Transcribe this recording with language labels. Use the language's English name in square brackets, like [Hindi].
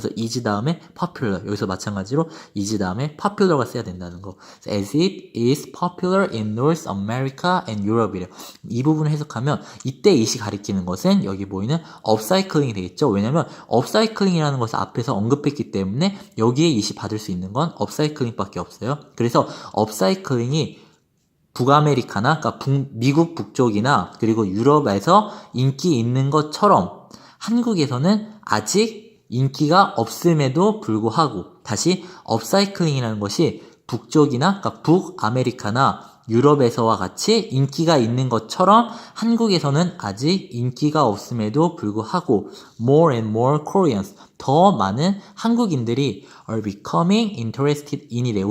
[Korean] 그래서 is 다음에 popular. 여기서 마찬가지로 is 다음에 popular가 써야 된다는 거. [English] as it is popular in North America and Europe이래요. [Korean] 이 부분을 해석하면 이때 it이 가리키는 것은 여기 보이는 업사이클링이 되겠죠. 왜냐면 업사이클링이라는 것을 앞에서 언급했기 때문에 여기에 it이 받을 수 있는 건 업사이클링밖에 없어요. 그래서 업사이클링이 북아메리카나, 그러니까 미국 북쪽이나 그리고 유럽에서 인기 있는 것처럼 한국에서는 아직 인기가 없음에도 불구하고 다시 업사이클링이라는 것이 북쪽이나 그러니까 북아메리카나 유럽에서와 같이 인기가 있는 것처럼 한국에서는 아직 인기가 없음에도 불구하고 [English] more and more Koreans, [Korean] 더 많은 한국인들이 [English] are becoming interested in [Korean] 이래.